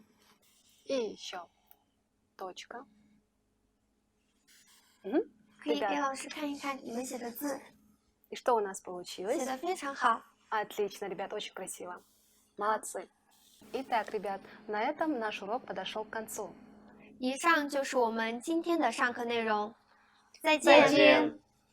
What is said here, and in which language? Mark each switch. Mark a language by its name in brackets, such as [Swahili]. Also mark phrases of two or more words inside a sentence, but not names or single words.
[Russian] И еще. Точка. [Chinese] 可以给老师看一看你们写的字， [Russian] И что у нас [Chinese] 写 [Russian] получилось? [Chinese] 的非常好。 [Russian] Отлично, ребят, очень красиво. Молодцы. Итак, ребят, на этом наш урок подошел к концу. [Chinese] 以上就是我们今天的上课内容，再再见。见。